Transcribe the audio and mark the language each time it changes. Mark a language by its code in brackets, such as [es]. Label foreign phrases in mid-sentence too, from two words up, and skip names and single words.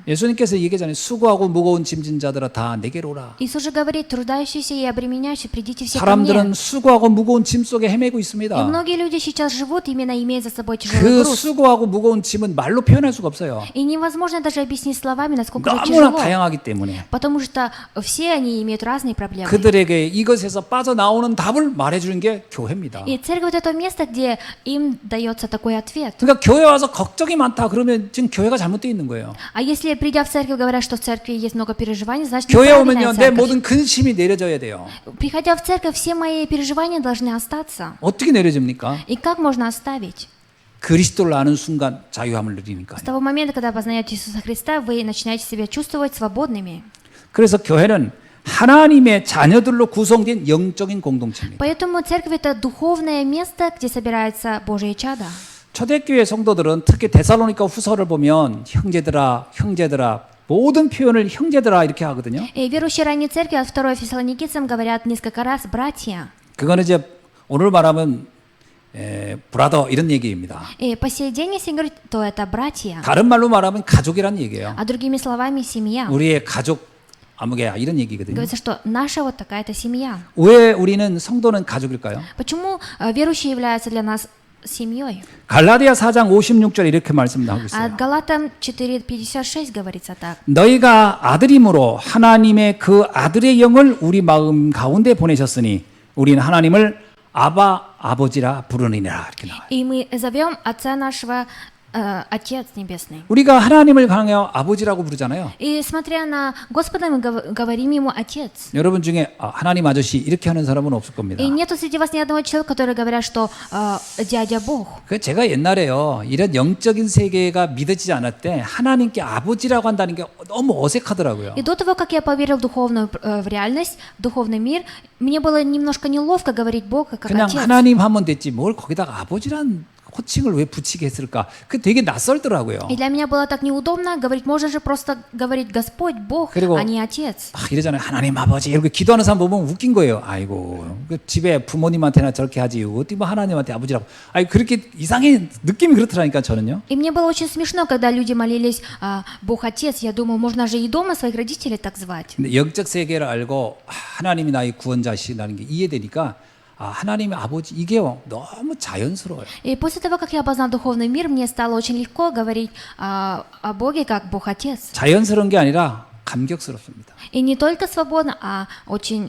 [ko] 예수님께서 얘기하잖아요. 수고하고 무거운 짐진 자들아 다 내게로 오라. [ru] Иисус же говорит, труждающиеся и обременяющие, придите все ко мне. [ko] 사람들은 수고하고 무거운 짐 속에 헤매고 [ru] И [ko] 있습니다. [ru] многие люди сейчас живут, именно имея за собой тяжелый [ko] 그 [ru] груз. [ko] 수고하고 무거운 짐은 말로 표현할 수가 없어요. [ru] И невозможно даже объяснить словами, насколько это [ko] 너무나 [ru] тяжело. [ko] 다양하기 때문에 [ru] Потому что все они имеют разные проблемы. [ko] 그들에게 이것에서 빠져나오는 답을 말해주는 게 교회입니다. [ru] И церковь — это то место, где им дается такой ответ. [ko] 그러니까 교회 와서 걱정이 많다 그러면 지금 교회가 잘못되어 있는 거예요. [ru] А если, придя в церковь, говорят, что в церкви есть много переживаний, значит, [ko] 교회 [ru] неправильная [ko] 오면요 내 [ru] церковь. [ko] 모든 근심이 내려져야 돼요. [ru] Приходя в церковь, все мои переживания должны остаться. [ko] 어떻게 내려집니까? [ru] И как можно оставить? [ko] 그리스도를 아는 순간 자유함을 누리니까요. [ru] С того момента, когда познаете Иисуса Христа, вы начинаете себя чувствовать свободными. [ko] 그래서 교회는 하나님의 자녀들로 구성된 영적인 공동체입니다. [ru] Поэтому церковь — это духовное место, где собирается Божие чадо. [ko] 초대교회 성도들은 특히 데살로니가 후서를 보면 형제들아 형제들아 모든 표현을 형제들아 이렇게 하거든요. [ru] И верующие ранней церкви от 2 Фессалоникийцам говорят несколько раз «братья». [ko] 그거는 이제 오늘 말하면 브라더 이런 얘기입니다. [ru] И по сей день, если говорить, то это братья. [ko] 다른 말로 말하면 가족이란 얘기예요. [ru] А другими словами, семья. [ko] 우리의 가족 아무개야 이런 얘기거든요. [ru] Говорится, что наша вот такая-то семья. [ko] 왜 우리는 성도는 가족일까요? [ru] Почему верующие являются для нас семьей. [ko] 갈라디아 4장 56절에 이렇게 말씀하고 있어요. [ru] От Галатам 4:56 говорится так. [ko] 너희가 아들임으로 하나님의 그 아들의 영을 우리 마음 가운데 보내셨으니 우리는 하나님을 아바 아버지라 부르느니라 이렇게 나와요. [ru] И мы зовем Отца нашего Отец Небесный. [ko] 우리가 하나님을 향하여 아버지라고 부르잖아요. [ru] И смотря на Господа, мы говорим Ему Отец. [ko] 여러분 중에 하나님 아저씨 이렇게 하는 사람은 없을 겁니다. [ru] И нету среди вас ни одного человека, который говорят, что дядя Бог. [ko] 그 제가 옛날에요 이런 영적인 세계가 믿어지지 않을 때 하나님께 아버지라고 한다는 게 너무 어색하더라고요. [ru] И до того, как я поверил в духовную в реальность, в духовный мир, мне было немножко неловко говорить Бога как [ko] 그냥 [ru] Отец. [ko] 하나님 하면 됐지 뭘 거기다가 아버지란 호칭을 왜 붙이게 했을까? 그 되게 낯설더라고요. [ru] И для меня было так неудобно говорить, можно же просто говорить Господь, Бог, [ko] 그리고 [ru] а не Отец. [ko] 막 이러잖아요. 하나님 아버지 이렇게 기도하는 사람 보면 웃긴 거예요. 아이고 그 집에 부모님한테나 저렇게 하지 어떻게 뭐 하나님한테 아버지라고. 아니 그렇게 이상해 느낌이 그렇더라니까 저는요. [ru] И мне было очень смешно, когда люди молились Бог Отец. Я думаю, можно же и дома своих родителей так звать. [ko] 근데 영적 세계를 알고 하나님이 나의 구원자시라는 게 이해되니까 하나님의 아버지 이게요 너무 자연스러워요. [ru] И после того, как я познал духовный мир, мне стало очень легко говорить о Боге как Бог Отец. [ko] 자연스러운 게 아니라 감격스럽습니다. [ru] И не только свободно, а очень